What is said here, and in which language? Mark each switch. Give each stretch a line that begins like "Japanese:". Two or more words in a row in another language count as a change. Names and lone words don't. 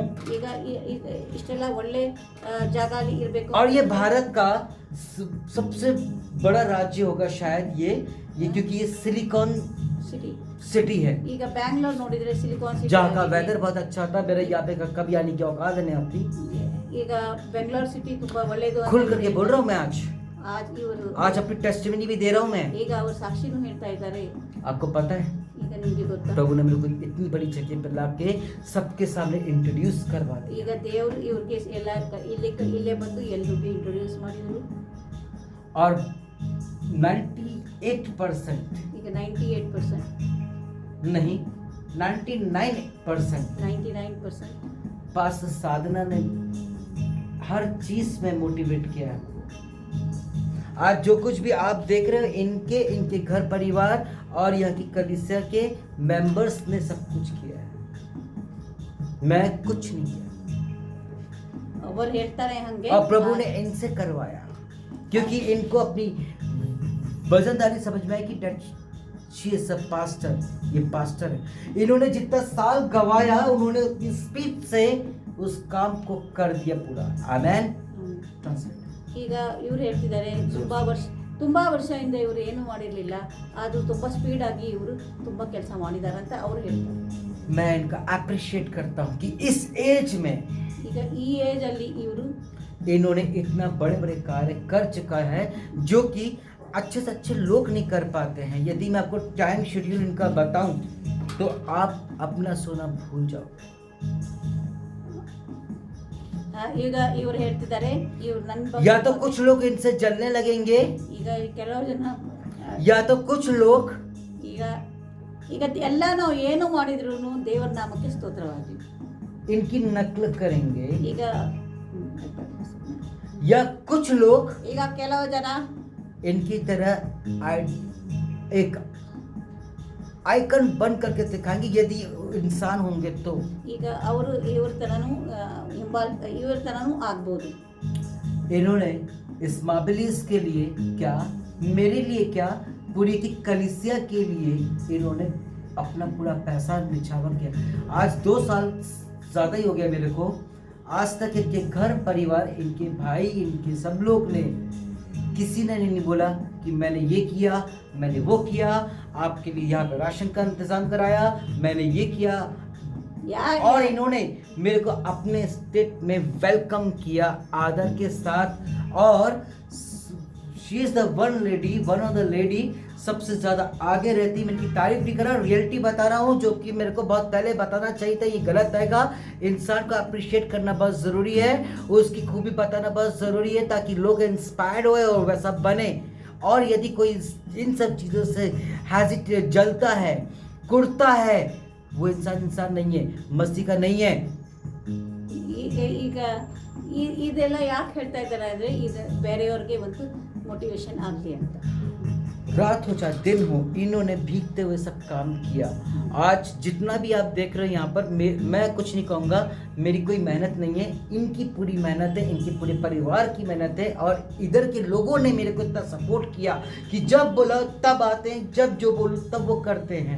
Kannada: ಈಗ ಇಷ್ಟೆಲ್ಲ ಒಳ್ಳೆ ಜಾಗ ಅಲ್ಲಿ ಇರಬೇಕು।
Hindi: और ये भारत का सबसे बड़ा राज्य होगा शायद ये क्योंकि ये सिलिकॉन
Kannada: ಸಿಟಿ
Hindi: सिटी है
Kannada: ಈಗ ಬ್ಯಾಂಗ್ಳೂರ್ ನೋಡಿದ್ರೆ ಸಿಲಿಕಾನ್ ಸಿಟಿ
Hindi: जहाँ का वेदर बहुत अच्छा था। मेरे यहाँ पे कभी आने की औकात नहीं अपनी।
Kannada: ಈಗ ಬೆಂಗಳೂರು ಸಿಟಿ ತುಂಬಾ ಒಳ್ಳೆಯದು ಅಂತ
Hindi: खुल करके बोल रहा हूँ मैं
Kannada: ಇವರು
Hindi: आज अपनी टेस्टिमनी भी दे रहा हूँ मैं।
Kannada: ಈಗ ಅವರು ಸಾಕ್ಷಿನೂ ಹೇಳ್ತಾ ಇದ್ದಾರೆ।
Hindi: आपको पता है
Kannada: ಈಗ ನಿಮಗೆ ಗೊತ್ತಾ,
Hindi: प्रभु ने मेरे को इतनी बड़ी जगह पर ला के सबके सामने इंट्रोड्यूस करवा दिया।
Kannada: ಈಗ ದೇವರು ಇವ್ರಿಗೆ ಎಲ್ಲ ಇಲ್ಲೇ ಬಂದು ಎಲ್ರಿಗೂ ಇಂಟ್ರೊಡ್ಯೂಸ್ ಮಾಡಿದ್ರು।
Hindi: और 98%
Kannada: ಈಗ 98%
Hindi: नहीं 99% 99% पास साधना ने हर चीज में मोटिवेट किया है। आज जो कुछ भी आप देख रहे हो इनके घर परिवार और यहाँ की कलीसिया के मेंबर्स ने सब कुछ किया है, मैं कुछ नहीं किया।
Kannada: ಅವರು ಹೇಳ್ತಾರೆ ಹಂಗೆ
Hindi: और प्रभु ने इनसे करवाया क्योंकि इनको अपनी वजनदारी समझ में आई कि
English: that she is a pastor,
Hindi: ये पास्टर है। इन्होंने जितना साल गवाया उन्होंने अपनी स्पीड से उस काम को कर दिया पूरा। आमेन। ट्रांसलेट।
Kannada: ಈಗ ಇವ್ರು ಹೇಳ್ತಿದ್ದಾರೆ ತುಂಬಾ ವರ್ಷದಿಂದ ಇವರು ಏನು ಮಾಡಿರಲಿಲ್ಲ, ಅದು ತುಂಬಾ ಸ್ಪೀಡ್ ಆಗಿ ಇವರು ತುಂಬಾ ಕೆಲಸ ಮಾಡಿದ್ದಾರೆ ಅಂತ ಅವರು ಹೇಳ್ತಾರೆ।
Hindi: मैं इनका अप्रिशिएट करता हूँ कि इस एज में
Kannada: ಈಗ ಈ ಏಜ್ ಅಲ್ಲಿ ಇವರು
Hindi: इन्होंने इतना बड़े बड़े कार्य कर चुका है जो कि अच्छे से अच्छे लोग नहीं कर पाते हैं। यदि मैं आपको टाइम शेड्यूल इनका बताऊं तो आप अपना सोना भूल जाओ।
Kannada: ಈಗ ಇವರು ಹೇಳ್ತಿದ್ದಾರೆ ಇವ್ರು ನನ್ನ
Hindi: या तो कुछ लोग इनसे जलने लगेंगे
Kannada: ಈಗ ಕೆಲವು ಜನ
Hindi: या तो कुछ लोग
Kannada: ಈಗ ಈಗ ಎಲ್ಲ ನಾವು ಏನು ಮಾಡಿದ್ರು ದೇವರ ನಾಮಕ್ಕೆ ಸ್ತೋತ್ರವಾಗಲಿ,
Hindi: इनकी नकल करेंगे
Kannada: ಈಗ
Hindi: या कुछ लोग
Kannada: ಈಗ ಕೆಲವು ಜನ
Hindi: इनकी तरह एक आइकन बन करके दिखाएंगे यदि इंसान होंगे तो।
Kannada: ಈಗ ಅವರು ಇವ್ರ ತನೂ ಆಗ್ಬೋದು।
Hindi: इन्होंने इस मार्वेलस के लिए क्या, मेरे लिए क्या, पूरी की कलीसिया के लिए इन्होंने अपना पूरा पैसा निछावर किया। आज 2 साल ज़्यादा ही हो गया मेरे को, आज तक इनके घर परिवार, इनके भाई, इनके सब लोग ने किसी ने नहीं बोला कि मैंने ये किया, मैंने वो किया, आपके लिए यहाँ पे राशन का इंतज़ाम कराया, मैंने ये किया। और इन्होंने मेरे को अपने स्टेट में वेलकम किया आदर के साथ। और
English: she is the one of the lady
Hindi: सबसे ज़्यादा आगे रहती। मैं इनकी तारीफ नहीं कर रहा, रियलिटी बता रहा हूँ जो कि मेरे को बहुत पहले बताना चाहिए था, ये गलत आएगा। इंसान को अप्रिशिएट करना बहुत ज़रूरी है, उसकी खूबी बताना बहुत ज़रूरी है ताकि लोग इंस्पायर्ड होए और वैसा बने। और यदि कोई इन सब चीज़ों से हेजिटेट जलता है, कुड़ता है, वो इंसान नहीं है, मस्ती का नहीं है।
Kannada: ಈಗ ಇದೆಲ್ಲ ಯಾಕೆ ಹೇಳ್ತಾ ಇದ್ದಾರೆ ಅಂದರೆ ಇದು ಬೇರೆಯವ್ರಿಗೆ ಒಂದು ಮೋಟಿವೇಶನ್ ಆಗಲಿ ಅಂತ।
Hindi: रात हो चाहे दिन हो, इन्होंने भीगते हुए सब काम किया। आज जितना भी आप देख रहे हो यहाँ पर, मैं कुछ नहीं कहूँगा, मेरी कोई मेहनत नहीं है, इनकी पूरी मेहनत है, इनके पूरे परिवार की मेहनत है। और इधर के लोगों ने मेरे को इतना सपोर्ट किया कि जब बोला तब आते हैं, जब जो बोलो तब वो करते हैं।